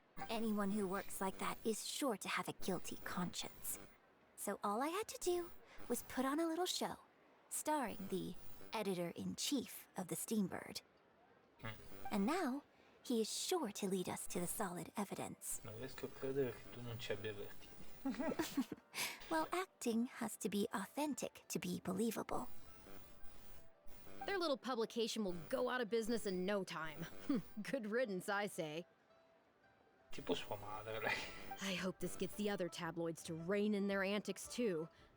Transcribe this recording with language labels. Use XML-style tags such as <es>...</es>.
<en>Anyone who works like that is sure to have a guilty conscience. So all I had to do was put on a little show starring the editor-in-chief of the Steambird. And now, he is sure to lead us to the solid evidence.</en> <it>Non riesco a credere che tu non ci abbia avvertito.</it> <en>Well, acting has to be authentic to be believable. Their little publication will go out of business in no time. Good riddance, I say.</en> <it>Tipo sua madre, lei.</it> <en>I hope this gets the other tabloids to rein in their antics too.</en>